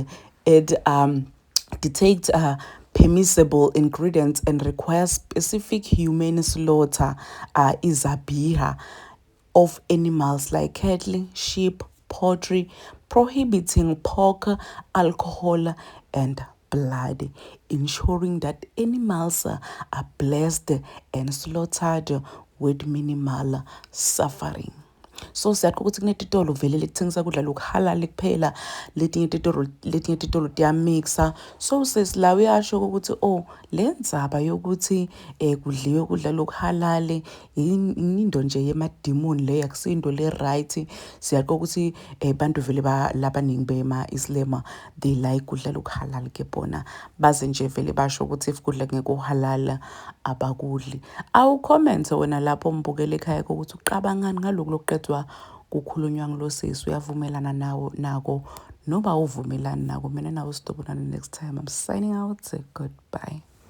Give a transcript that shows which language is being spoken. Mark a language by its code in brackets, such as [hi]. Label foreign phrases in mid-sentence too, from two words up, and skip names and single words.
[en] It dictates permissible ingredients and requires specific human slaughter, izabiha, of animals like cattle, sheep, poultry, prohibiting pork, alcohol, and blood, ensuring that animals are blessed and slaughtered with minimal suffering. [ss] So siyakho ukuthi kunetitolo vele lethengisa kudla lokuhalali kuphela, letinye titolo tiyamixa. So sesilawe uyasho ukuthi le ndzaba yokuthi kudliwe kudla lokuhalali into nje yemadimoni le, akusinto le right. Siyakho ukuthi bantu vele labaningi bema-Islam [en] they like [ss] kudla lokuhalali ke bona, baze nje vele basho ukuthi if kudla ngeke uhalala abakudli. Awucommente wena lapho mbukele ekhaya ukuthi uqabangani ngalokhu lokuqedwa kukhulunywa ngilosisi, uyavumelana nako noma awuvumelani nako. Mina nawe sidobonana [en] next time. I'm signing out. Goodbye.